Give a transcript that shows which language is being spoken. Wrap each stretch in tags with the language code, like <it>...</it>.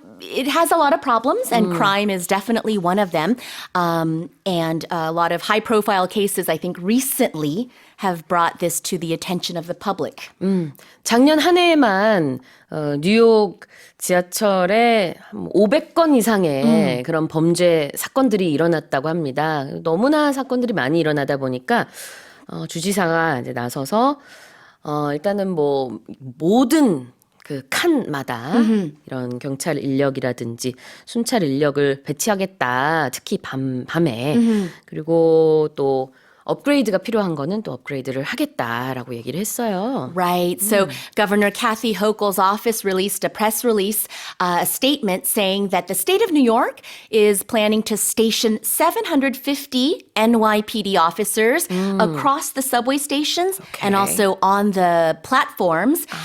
<en>It has a lot of problems, and crime is definitely one of them. And a lot of high-profile cases, I think, recently have brought this to the attention of the public.</en> <ko>작년 한 해에만 뉴욕 지하철에 500건 이상의 그런 범죄 사건들이 일어났다고 합니다. 너무나 사건들이 많이 일어나다 보니까 주지사가 이제 나서서 일단은 뭐 모든 그 칸마다 이런 경찰 인력이라든지 순찰 인력을 배치하겠다. 특히 밤에. 그리고 또 업그레이드가 필요한 거는 또 업그레이드를 하겠다라고 얘기를 했어요.</ko> <en>Right. So Governor Kathy Hochul's office released a press release, a statement saying that the state of New York is planning to station 750 NYPD officers across the subway stations and also on the platforms.</en>